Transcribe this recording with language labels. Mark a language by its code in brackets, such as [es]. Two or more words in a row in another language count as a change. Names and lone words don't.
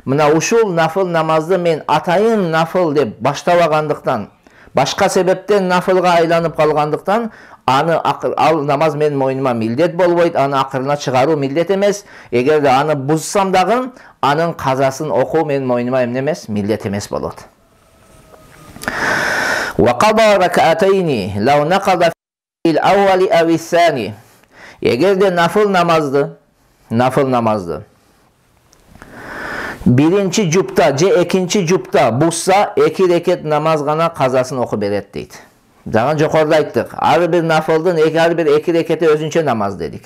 [ky] Мына ушул нафыл намазды мен атайын нафыл деп баштабагандыктан, Башка себептен нафылга айланып калгандыктан аны ал намаз менин мойнума милдет болбойт, аны акырына чыгаруу милдет эмес. Эгерде аны бузсам дагы анын казасын окуу менин мойнума эмне эмес, милдет эмес болот. [ar] وقضى ركعتين لو نقض في الأول أو الثاني. [ky] Эгерде нафыл намазды биринчи жупта же экинчи жупта бузса 2 рекет намаз гана казасын окуп берет дейт. Жаңа жокоруда айттык. Ар бир нафылдын ар бир 2 рекети өзүнчө намаз дедик.